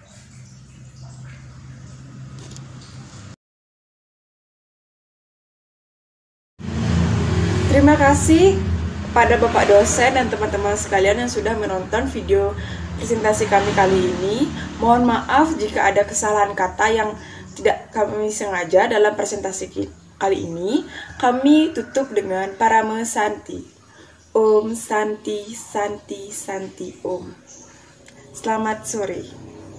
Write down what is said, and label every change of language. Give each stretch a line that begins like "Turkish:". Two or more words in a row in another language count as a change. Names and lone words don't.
Indonesian: Terima kasih pada Bapak dosen dan teman-teman sekalian yang sudah menonton video presentasi kami kali ini. Mohon maaf jika ada kesalahan kata yang tidak kami sengaja dalam presentasi kali ini. Kami tutup dengan Parama Santi.
Sanskrit: Om Santi Santi Santi Om.
Indonesian: Selamat sore.